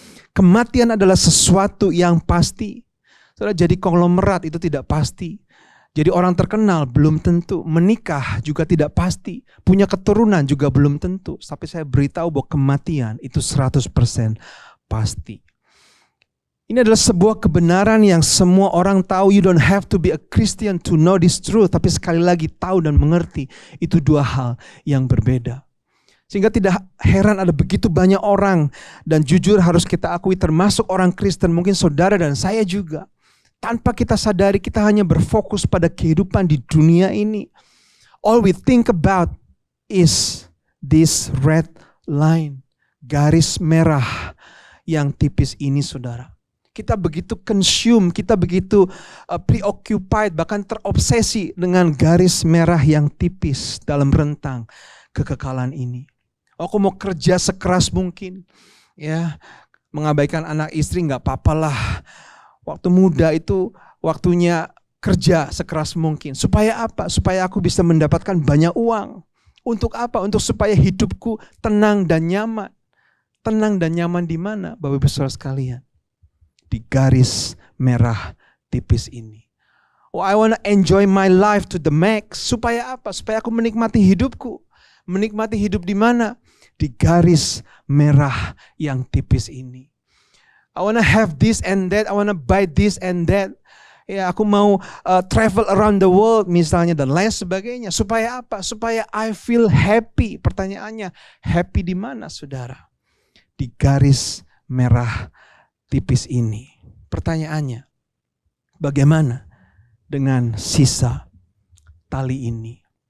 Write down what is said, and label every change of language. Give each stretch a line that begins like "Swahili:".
Indonesian: Kematian adalah sesuatu yang pasti. Saudara, jadi konglomerat itu tidak pasti. Jadi orang terkenal belum tentu, menikah juga tidak pasti, punya keturunan juga belum tentu. Tapi saya beritahu bahwa kematian itu 100% pasti. Ini adalah sebuah kebenaran yang semua orang tahu.
English: You don't have to be a Christian to know this truth.
Indonesian: Tapi sekali lagi tahu dan mengerti itu dua hal yang berbeda. Sehingga tidak heran ada begitu banyak orang, dan jujur harus kita akui termasuk orang Kristen, mungkin saudara dan saya juga. Tanpa kita sadari kita hanya berfokus pada kehidupan di dunia ini.
English: All we think about is this red line.
Indonesian: Garis merah yang tipis ini, saudara. Kita begitu consume, kita begitu preoccupied, bahkan terobsesi dengan garis merah yang tipis dalam rentang kekekalan ini. Aku mau kerja sekeras mungkin, ya, mengabaikan anak istri nggak apa-apalah. Waktu muda itu waktunya kerja sekeras mungkin. Supaya apa? Supaya aku bisa mendapatkan banyak uang. Untuk apa? Untuk supaya hidupku tenang dan nyaman. Tenang dan nyaman di mana, Bapak Ibu Saudara sekalian? Di garis merah tipis ini.
English: Oh, I want to enjoy my life to the max.
Indonesian: Supaya apa? Supaya aku menikmati hidupku. Menikmati hidup di mana? Di garis merah yang tipis ini.
English: I want to have this and that. I want to buy this and that.
Indonesian: Ya, aku mau
English: travel around the world
Indonesian: misalnya dan lain sebagainya. Supaya apa? Supaya
English: I feel happy.
Indonesian: Pertanyaannya, happy di mana, saudara? Di garis merah tipis ini. Pertanyaannya, bagaimana dengan sisa tali ini?